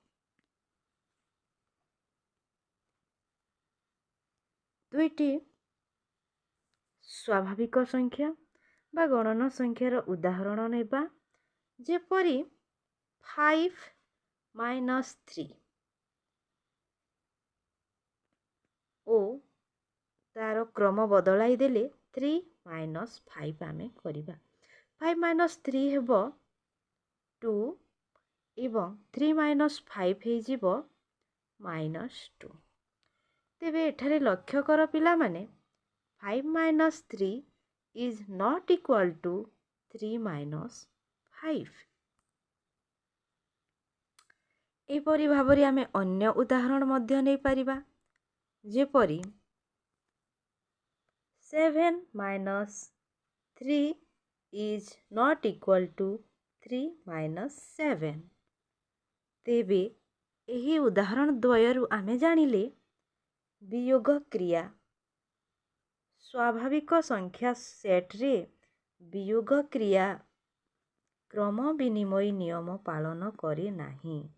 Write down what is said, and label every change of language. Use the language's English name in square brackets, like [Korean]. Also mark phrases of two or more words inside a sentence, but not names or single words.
[Odia] ସ୍ୱାଭାବିକ ସଂଖ୍ୟା ବା ଗଣନ ସଂଖ୍ୟାର ଉଦାହରଣ ନେବା, ଯେପରି 5 - 3 ଓ ତାର କ୍ରମ ବଦଳାଇ ଦେଲେ 3 - 5 ଆମେ କରିବା। 5 - 3 ହେବ 2 ଏବଂ 3 - 5 ହେଇଯିବ -2। ତେବେ ଏଠାରେ ଲକ୍ଷ୍ୟ କର ପିଲାମାନେ, 5 - 3 [English] is not equal to [Odia] 3 - 5। ଏପରି ଭାବରେ ଆମେ ଅନ୍ୟ ଉଦାହରଣ ମଧ୍ୟ ନେଇପାରିବା, ଯେପରି 7 - 3 [English] is not equal to [Odia] 3 - 7। ତେବେ ଏହି ଉଦାହରଣ ଦ୍ୱୟରୁ ଆମେ ଜାଣିଲେ ବିୟୋଗ କ୍ରିୟା ସ୍ୱାଭାବିକ ସଂଖ୍ୟା ସେଟରେ ବିୟୋଗ କ୍ରିୟା କ୍ରମ ବିନିମୟ ନିୟମ ପାଳନ କରେ ନାହିଁ।